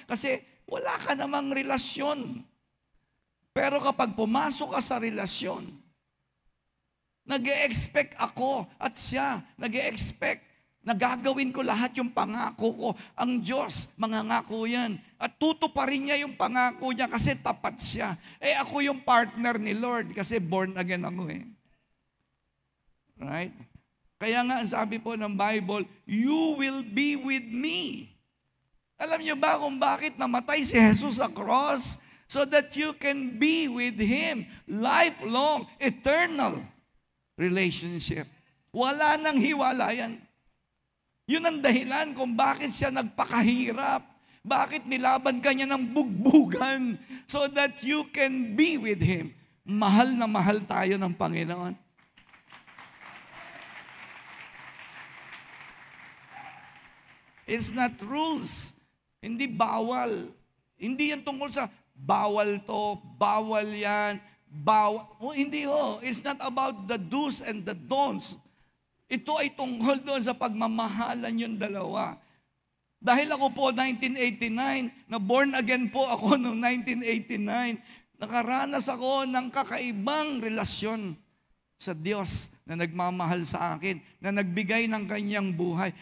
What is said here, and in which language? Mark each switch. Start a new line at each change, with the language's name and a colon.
Filipino: Kasi wala ka namang relasyon. Pero kapag pumasok ka sa relasyon, nag-e-expect ako at siya, nag-e-expect na gagawin ko lahat yung pangako ko. Ang Diyos, mangangako yan. At tutuparin niya yung pangako niya kasi tapat siya. Ako yung partner ni Lord kasi born again ako Right? Kaya nga, sabi po ng Bible,
English: you will be with me.
Filipino: Alam niyo ba kung bakit namatay si Jesus sa cross?
English: So that you can be with Him. Lifelong, eternal relationship.
Filipino: Wala nang hiwalayan. Yun ang dahilan kung bakit siya nagpakahirap. Bakit nilaban ka niya ng bugbugan
English: so that you can be with Him.
Filipino: Mahal na mahal tayo ng Panginoon.
English: It's not rules.
Filipino: Hindi bawal. Hindi yan tungkol sa bawal to, bawal yan, bawal. Hindi ho.
English: It's not about the do's and the don'ts.
Filipino: Ito ay tungkol doon sa pagmamahalan yung dalawa. Dahil ako po 1989, na born again po ako noong 1989, nakaranas ako ng kakaibang relasyon sa Diyos na nagmamahal sa akin, na nagbigay ng kanyang buhay.